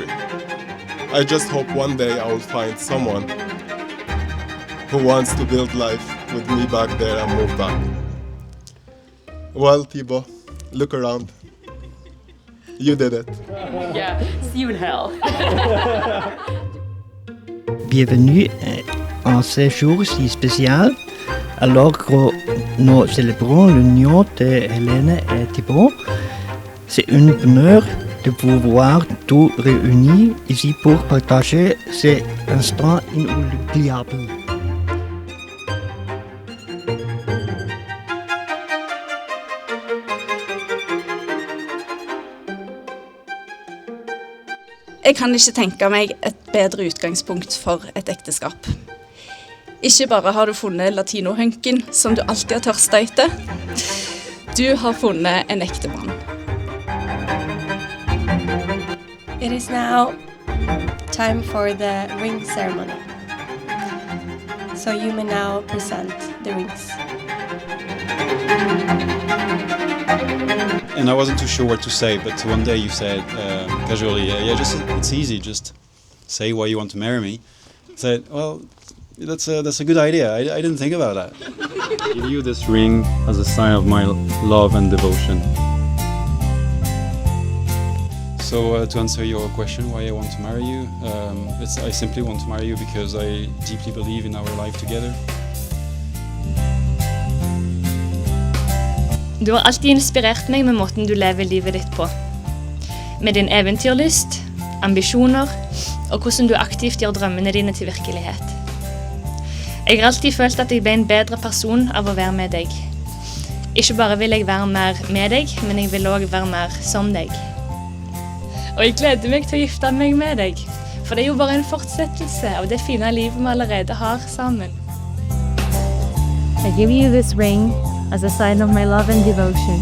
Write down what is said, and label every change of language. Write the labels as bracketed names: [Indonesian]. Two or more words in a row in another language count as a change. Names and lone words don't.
[English] I just hope one day I will find someone who wants to build life with me back there and move back. Well, Thibaut, look around. You did it. Yeah, see you in hell. [French] Bienvenue en ce jour si spécial, alors que nous célébrons l'union de Hélène et Thibaut. C'est un bonheur de vous voir tous réunis ici pour partager ces instants inoubliables. [Norwegian] Jeg kan ikke tenke meg et bedre utgangspunkt for et ekteskap. Ikke bare har du funnet latinohunken som du alltid har tørstet etter, du har funnet en ekte mann. [English] It is now time for the ring ceremony. So you may now present the rings. and I wasn't too sure what to say, but one day you said casually, yeah, just it's easy, just say why you want to marry me. I said, well, that's a good idea. I didn't think about that. I give you this ring as a sign of my love and devotion. So to answer your question, why I want to marry you, I simply want to marry you because I deeply believe in our life together. [Norwegian] Du har alltid inspirert meg med måten du lever livet ditt på. Med din eventyrlyst, ambisjoner og hvordan du aktivt gjør drømmene dine til virkelighet. Jeg har alltid følt at jeg ble en bedre person av å være med deg. Ikke bare vil jeg være mer med deg, men jeg vil også være mer som deg. Og jeg gleder meg til å gifte meg med deg, for det er jo bare en fortsettelse av det fine livet vi allerede har sammen. [English] I give you this ring as a sign of my love and devotion.